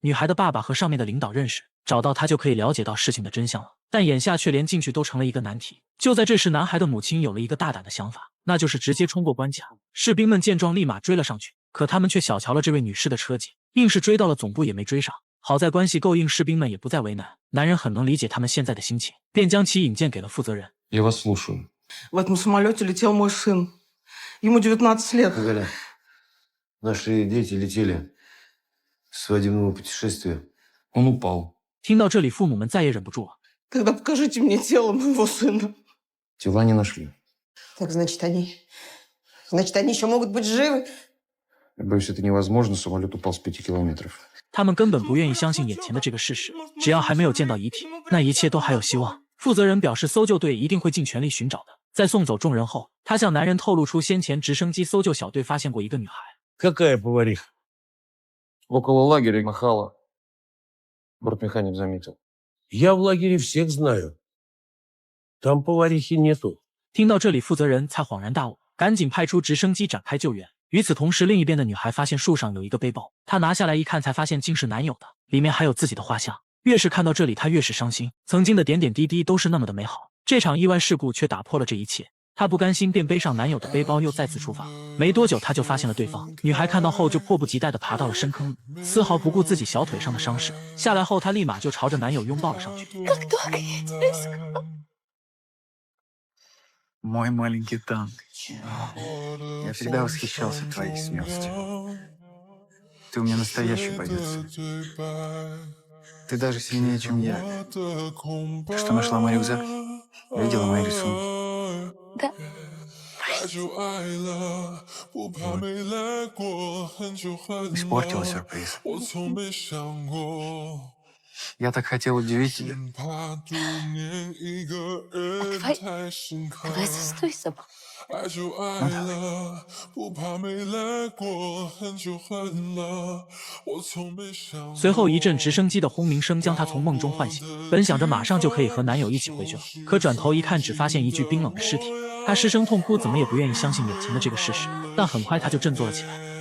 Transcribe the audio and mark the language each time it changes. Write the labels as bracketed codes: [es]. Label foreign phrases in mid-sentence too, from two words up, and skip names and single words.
[zh] 女孩的爸爸和上面的领导认识，找到他就可以了解到事情的真相了，但眼下却连进去都成了一个难题。就在这时，男孩的母亲有了一个大胆的想法，那就是直接冲过关卡。士兵们见状立马追了上去，可他们却小瞧了这位女士的车技，硬是追到了总部也没追上。好在关系够硬，士兵们也不再为难，男人很能理解他们现在的心情，便将其引荐给了负责人。 [ru] Я вас слушаю. В этом самолете летел мой сын. Ему 19 лет. Галя, наши дети летели с свадебного путешествия. Он упал. [zh] 听到这里，父母们再也忍不住了。 [ru] Тогда покажите мне тело моего сына. Тела не нашли. Так, значит, они еще могут быть живы? Я боюсь, это невозможно. Самолет упал с 5 километров. [zh] 他们根本不愿意相信眼前的这个事实，只要还没有见到遗体，那一切都还有希望。负责人表示，搜救队一定会尽全力寻找的。在送走众人后，他向男人透露出先前直升机搜救小队发现过一个女孩。 [ru] Какая повариха? Около лагеря махала. Бортмеханик заметил. Я в лагере всех знаю. Там поварихи нету. [zh] 听到这里，负责人才恍然大悟，赶紧派出直升机展开救援。与此同时，另一边的女孩发现树上有一个背包，她拿下来一看，才发现竟是男友的，里面还有自己的画像。越是看到这里，她越是伤心，曾经的点点滴滴都是那么的美好，这场意外事故却打破了这一切。她不甘心，便背上男友的背包，又再次出发。没多久，她就发现了对方。女孩看到后，就迫不及待地爬到了深坑里，丝毫不顾自己小腿上的伤势。下来后，她立马就朝着男友拥抱了上去。 [ru] Мой маленький танк. Я всегда восхищался твоей смелостью. Ты у меня настоящий бойец. Ты даже сильнее, чем я. Ты что, нашла мой рюкзак? Видела мои рисунки? Да. Испортила сюрприз. Я так хотел удивить тебя. Давай застой с собой. [zh] 随后一阵直升机的轰鸣声将她从梦中唤醒，本想着马上就可以和男友一起回去了，可转头一看，只发现一具冰冷的尸体。她失声痛哭，怎么也不愿意相信眼前的这个事实，但很快她就振作了起来。